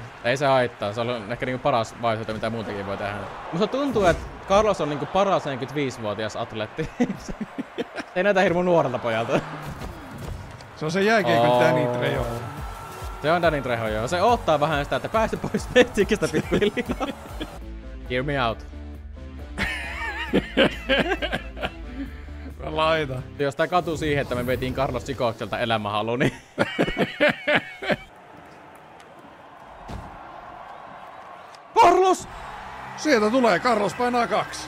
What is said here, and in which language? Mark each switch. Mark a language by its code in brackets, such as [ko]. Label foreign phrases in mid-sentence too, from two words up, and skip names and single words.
[fi] Ei se haittaa, se on ehkä niinku paras vaihtoehto, mitä muutenkin voi tehdä. Musta tuntuu, että Carlos on niinku paras 45-vuotias atleetti. Ei näytä hirmu nuorelta pojalta. Se on se jääkiekon Danny Trejo. Se on Danny Trejo, joo. Se odottaa vähän sitä, että pääse pois Metsikistä pikkuhiljaa. [en] Hear me out. [fi] Mä laitan. Jos tää katuu siihen, että me vietiin Carlos Chicokselta elämänhalu, niin... Carlos! Sieltä tulee, Carlos painaa 2.